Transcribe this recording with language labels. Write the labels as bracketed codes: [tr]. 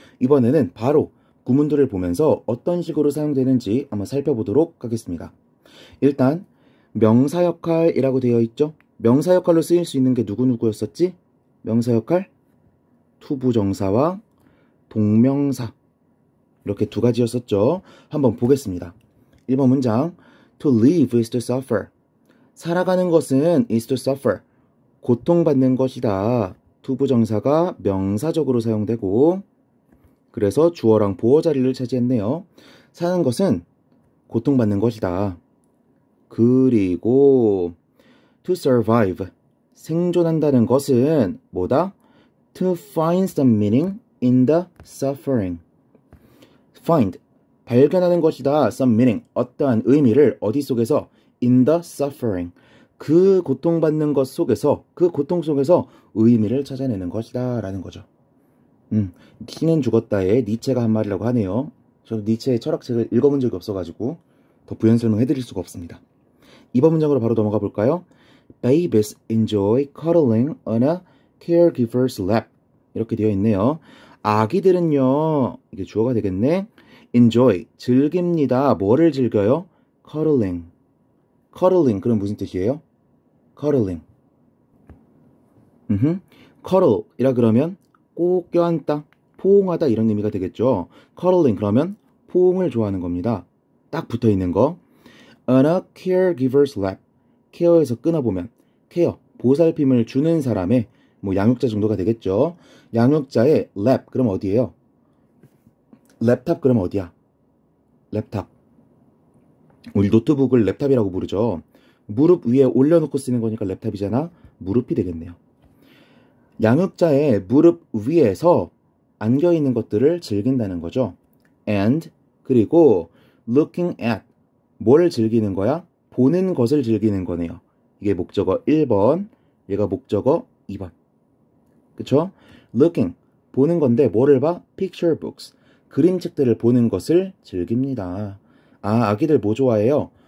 [ko] 이번에는 바로 구문들을 보면서 어떤 식으로 사용되는지 한번 살펴보도록 하겠습니다. 일단 명사 역할이라고 되어 있죠. 명사 역할로 쓰일 수 있는 게 누구누구였었지? 명사 역할, 투부정사와 동명사, 이렇게 두 가지였었죠. 한번 보겠습니다. 1번 문장, [en] To live is to suffer. [ko] 살아가는 것은 [en] is to suffer. [ko] 고통받는 것이다. 투부정사가 명사적으로 사용되고, 그래서 주어랑 보어 자리를 차지했네요. 사는 것은 고통받는 것이다. 그리고 to survive. 생존한다는 것은 뭐다? [en] To find some meaning in the suffering. [ko] find. 발견하는 것이다. [en] some meaning. [ko] 어떠한 의미를 어디 속에서? [en] in the suffering. [ko] 그 고통받는 것 속에서, 그 고통 속에서 의미를 찾아내는 것이다. 라는 거죠. 니는 죽었다에 니체가 한 말이라고 하네요. 저도 니체의 철학책을 읽어본 적이 없어가지고 더 부연 설명해드릴 수가 없습니다. 2번 문장으로 바로 넘어가 볼까요? [en] Babies enjoy cuddling on a caregiver's lap. [ko] 이렇게 되어 있네요. 아기들은요, 이게 주어가 되겠네. enjoy, 즐깁니다. 뭐를 즐겨요? cuddling. cuddling, 그럼 무슨 뜻이에요? [en] cuddling. [ko] cuddle 이라 그러면 꼭 껴안다, 포옹하다 이런 의미가 되겠죠. cuddling 그러면 포옹을 좋아하는 겁니다. 딱 붙어있는 거. [en] on a caregiver's lap. [ko] 케어에서 끊어보면 케어, 보살핌을 주는 사람의 뭐 양육자 정도가 되겠죠. 양육자의 lap, 그럼 어디예요? 랩탑 그러면 어디야? 랩탑. 우리 노트북을 랩탑이라고 부르죠. 무릎 위에 올려놓고 쓰는 거니까 랩탑이잖아. 무릎이 되겠네요. 양육자의 무릎 위에서 안겨있는 것들을 즐긴다는 거죠. [en] and [ko] 그리고 [en] looking at. [ko] 뭘 즐기는 거야? 보는 것을 즐기는 거네요. 이게 목적어 1번, 얘가 목적어 2번. 그쵸? looking, 보는 건데 뭐를 봐? [en] picture books. [ko] 그림책들을 보는 것을 즐깁니다. 아, 아기들 뭐 좋아해요?